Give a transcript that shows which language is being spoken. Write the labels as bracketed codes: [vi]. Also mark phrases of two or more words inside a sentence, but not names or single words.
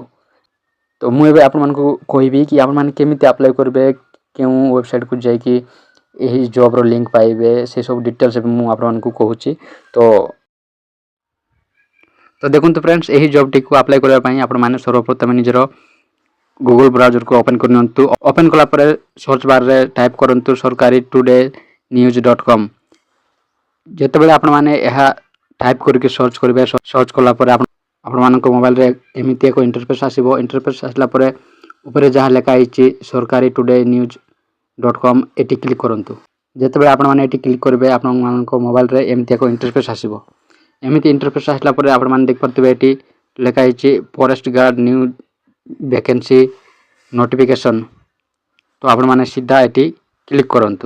[or] ତ ମୁଁ ଏବେ ଆପଣମାନଙ୍କୁ କହିବି କି ଆପଣମାନେ କେମିତି ଆପ୍ଲାଏ କରିବେ, କେଉଁ ୱେବସାଇଟ୍କୁ ଯାଇକି ଏହି ଜବ୍ର ଲିଙ୍କ୍ ପାଇବେ, ସେସବୁ ଡିଟେଲ୍ସ ଏବେ ମୁଁ ଆପଣମାନଙ୍କୁ କହୁଛି। ତ ଦେଖନ୍ତୁ ଫ୍ରେଣ୍ଡସ୍, ଏହି ଜବ୍ଟିକୁ ଆପ୍ଲାଏ କରିବା ପାଇଁ ଆପଣମାନେ ସର୍ବପ୍ରଥମେ ନିଜର ଗୁଗଲ୍ ବ୍ରାଉଜରକୁ ଓପନ୍ କରିନିଅନ୍ତୁ। ଓପନ୍ କଲା ପରେ ସର୍ଚ୍ଚ ବାର୍ରେ ଟାଇପ୍ କରନ୍ତୁ sarkari-today-news.com। ଯେତେବେଳେ ଆପଣମାନେ ଏହା ଟାଇପ୍ କରିକି ସର୍ଚ୍ଚ କରିବେ, ସର୍ଚ୍ଚ କଲା ପରେ ଆପଣମାନଙ୍କ ମୋବାଇଲରେ ଏମିତି ଏକ ଇଣ୍ଟରଫେସ୍ ଆସିବ। ଇଣ୍ଟରଫେସ୍ ଆସିଲା ପରେ ଉପରେ ଯାହା ଲେଖା ହେଇଛି sarkari-today-news.com ଏଠି କ୍ଲିକ୍ କରନ୍ତୁ। ଯେତେବେଳେ ଆପଣମାନେ ଏଠି କ୍ଲିକ୍ କରିବେ ଆପଣମାନଙ୍କ ମୋବାଇଲରେ ଏମିତି ଏକ ଇଣ୍ଟରଫେସ୍ ଆସିବ। ଏମିତି ଇଣ୍ଟରଫେସ୍ ଆସିଲା ପରେ ଆପଣମାନେ ଦେଖିପାରୁଥିବେ ଏଠି ଲେଖା ହେଇଛି [en] forest guard new vacancy notification. [or] ତ ଆପଣମାନେ ସିଧା ଏଠି କ୍ଲିକ୍ କରନ୍ତୁ।